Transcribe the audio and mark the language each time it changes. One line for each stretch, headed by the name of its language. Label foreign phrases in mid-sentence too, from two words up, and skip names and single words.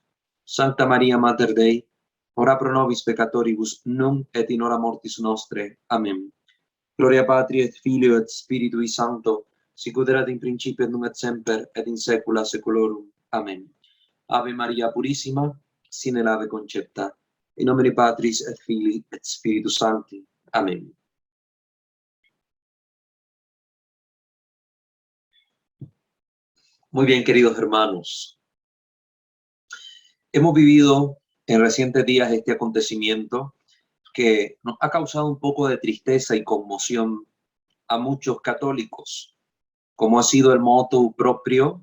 Latin: Sancta Maria Mater Dei, ora pro nobis peccatoribus, nunc et in hora mortis nostre.
Spanish: Amén.
Latin: Gloria Patri et Filio et Spiritui Sancto, sicut erat in principio et nunc et semper, et in saecula saeculorum.
Spanish: Amén. Ave Maria Purissima, sin el ave concepta.
Latin: In nomine Patris et Filii et Spiritus Sancti.
Spanish: Amén. Muy bien, queridos hermanos. Hemos vivido en recientes días este acontecimiento que nos ha causado un poco de tristeza y conmoción a muchos católicos, como ha sido el motu propio